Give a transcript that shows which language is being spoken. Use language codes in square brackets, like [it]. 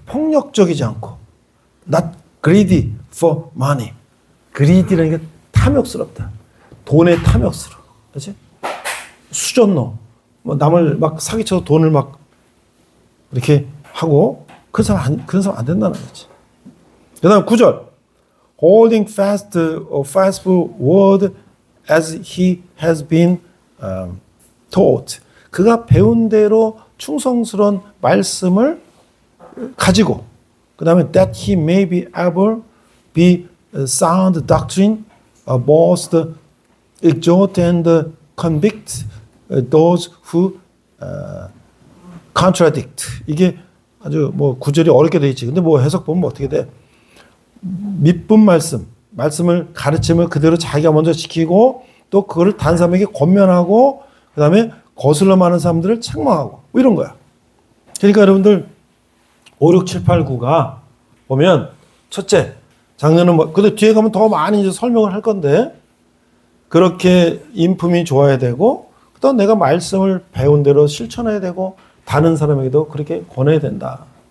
[ko] 폭력적이지 않고. [en] not greedy for money. [ko] greedy라는 게 탐욕스럽다. 돈에 탐욕스러워. 그렇지? 수전노. 뭐 남을 막 사기쳐서 돈을 막 이렇게 하고, 그런 사람 안 된다는 거지. 그 다음 9절. [en] holding fast a faithful word as he has been taught. [ko] 그가 배운 대로 충성스러운 말씀을 가지고, 그 다음에 [en] that he may be able be sound doctrine, both exhort and convict those who contradict. [ko] 이게 아주 뭐 구절이 어렵게 돼 있지. 근데 뭐 해석 보면 어떻게 돼? 믿분 말씀을 가르침을 그대로 자기가 먼저 지키고, 또 그거를 다른 사람에게 권면하고, 그 다음에 거슬러 많은 사람들을 책망하고, 뭐 이런 거야. 그러니까 여러분들 5, 6, 7, 8, 9가 보면, 첫째, 장르는 뭐, 근데 뒤에 가면 더 많이 이제 설명을 할 건데, 그렇게 인품이 좋아야 되고, 또 내가 말씀을 배운 대로 실천해야 되고, 다른 사람에게도 그렇게 권해야 된다.